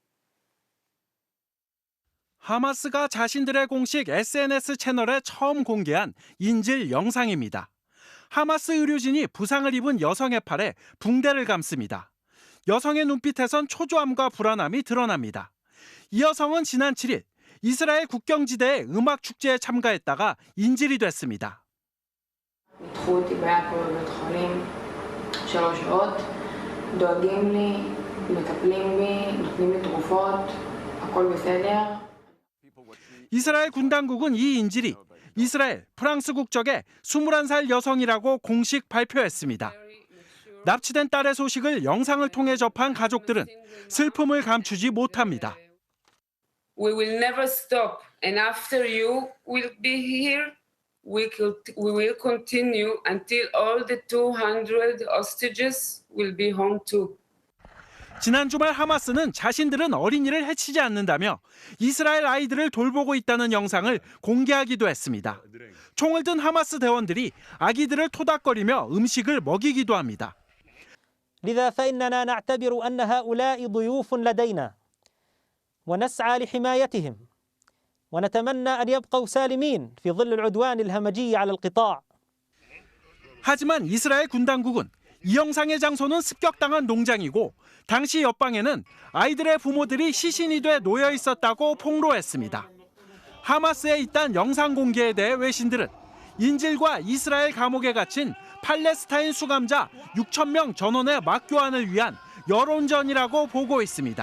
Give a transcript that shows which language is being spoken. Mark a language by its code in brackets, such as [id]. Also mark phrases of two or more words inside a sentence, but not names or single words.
[ko] 하마스가 자신들의 공식 SNS 채널에 처음 공개한 인질 영상입니다. 하마스 의료진이 부상을 입은 여성의 팔에 붕대를 감습니다. 여성의 눈빛에선 초조함과 불안함이 드러납니다. 이 여성은 지난 7일 이스라엘 국경지대의 음악 축제에 참가했다가 인질이 됐습니다. [he] דחו אותי בעכו בבית חולים 3 שעות, דואגים לי, מטפלים בי, נותנים לי תרופות, הכל בסדר. [ko] 이스라엘 군 당국은 이 인질이 이스라엘, 프랑스 국적의 21살 여성이라고 공식 발표했습니다. 납치된 딸의 소식을 영상을 통해 접한 가족들은 슬픔을 감추지 못합니다. [en] We will never stop, and after you will be here, we will continue until all the 200 hostages will be home too. [ko] 지난 주말 하마스는 자신들은 어린이를 해치지 않는다며 이스라엘 아이들을 돌보고 있다는 영상을 공개하기도 했습니다. 총을 든 하마스 대원들이 아기들을 토닥거리며 음식을 먹이기도 합니다. [ar] لذا فإننا نعتبر أن هؤلاء ضيوف لدينا ونسعى لحمايتهم ونتمنى أن يبقوا سالمين في ظل العدوان الهمجي على القطاع. [ko] 하지만 이스라엘 군 당국은 이 영상의 장소는 습격당한 농장이고 당시 옆방에는 아이들의 부모들이 시신이 돼 놓여 있었다고 폭로했습니다. 하마스에 있던 영상 공개에 대해 외신들은 인질과 이스라엘 감옥에 gat힌 팔레스타인 수감자 6,000명 전원의 맞교환을 위한 여론전이라고 보고 있습니다.